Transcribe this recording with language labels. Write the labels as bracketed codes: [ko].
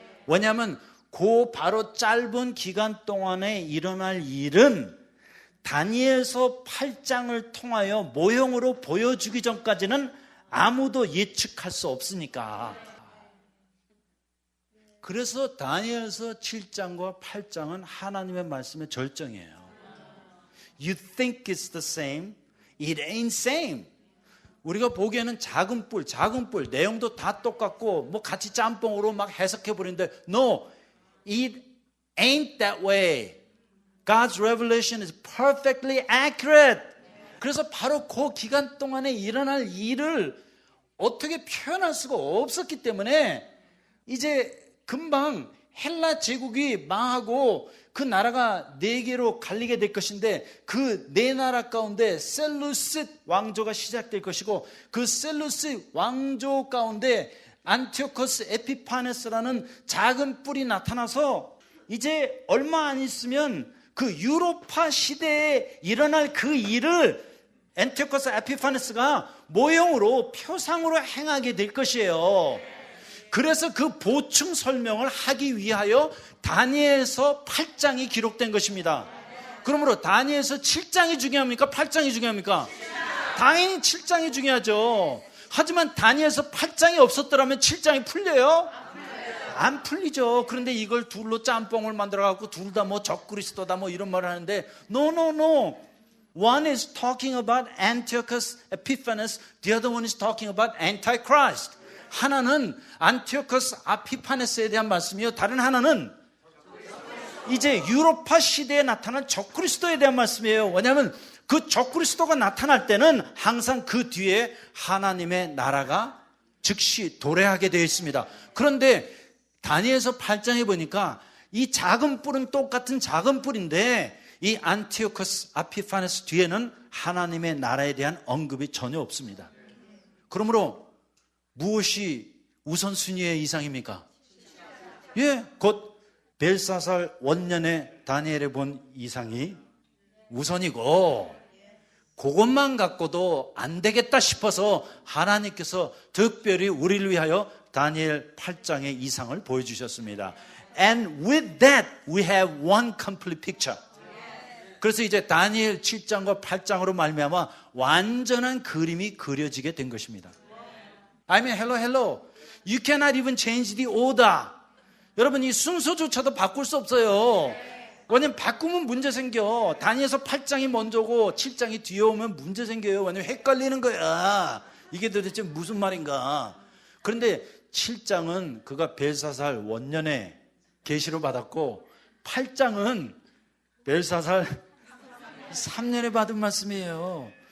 [ko] 왜냐하면 그 바로 짧은 기간 동안에 일어날 일은 다니엘서 8장을 통하여 모형으로 보여주기 전까지는 아무도 예측할 수 없으니까. 그래서 다니엘서 7장과 8장은 하나님의 말씀의 절정이에요. [en] You think it's the same, it ain't same. [ko] 우리가 보기에는 작은 뿔, 내용도 다 똑같고 뭐 같이 짬뽕으로 막 해석해 버리는데 [en] No, it ain't that way. God's revelation is perfectly accurate. [ko] 그래서 바로 그 기간 동안에 일어날 일을 어떻게 표현할 수가 없었기 때문에 이제 금방 헬라 제국이 망하고 그 나라가 4개로 갈리게 될 것인데 그 4나라 가운데 셀루시드 왕조가 시작될 것이고 그 셀루시드 왕조 가운데 안티오코스 에피파네스라는 작은 뿔이 나타나서 이제 얼마 안 있으면 그 유로파 시대에 일어날 그 일을 안티오코스 에피파네스가 모형으로 표상으로 행하게 될 것이에요. 그래서 그 보충 설명을 하기 위하여 다니엘서 8장이 기록된 것입니다. 그러므로 다니엘서 7장이 중요합니까? 8장이 중요합니까? 당연히 7장이 중요하죠. 하지만 다니엘서 8장이 없었더라면 7장이 풀려요? 안 풀리죠. 그런데 이걸 둘로 짬뽕을 만들어갖고 둘 다 뭐 적그리스도다 뭐 이런 말을 하는데 [en] No. One is talking about Antiochus Epiphanes. The other one is talking about Antichrist. [ko] 하나는 안티오코스 아피파네스에 대한 말씀이요, 다른 하나는 이제 유로파 시대에 나타난 적그리스도에 대한 말씀이에요. 왜냐하면 그 적그리스도가 나타날 때는 항상 그 뒤에 하나님의 나라가 즉시 도래하게 되어 있습니다. 그런데 다니엘서 8장에 보니까 이 작은 뿔은 똑같은 작은 뿔인데 이 안티오코스 아피파네스 뒤에는 하나님의 나라에 대한 언급이 전혀 없습니다. 그러므로 무엇이 우선순위의 이상입니까? 예, 곧 벨사살 원년에 다니엘에 본 이상이 우선이고 그것만 갖고도 안 되겠다 싶어서 하나님께서 특별히 우리를 위하여 다니엘 8장의 이상을 보여주셨습니다. [en] And with that we have one complete picture. [ko] 그래서 이제 다니엘 7장과 8장으로 말미암아 완전한 그림이 그려지게 된 것입니다. [en] I mean, hello. You cannot even change the order. [ko] 여러분, 이 순서조차도 바꿀 수 없어요. 왜냐면 바꾸면 문제 생겨. 다니엘서 8장이 먼저고 7장이 뒤에 오면 문제 생겨요. 왜냐면 헷갈리는 거야. 이게 도대체 무슨 말인가. 그런데 7장은 그가 벨사살 원년에 계시로 받았고 8장은 벨사살 3년에 받은 말씀이에요.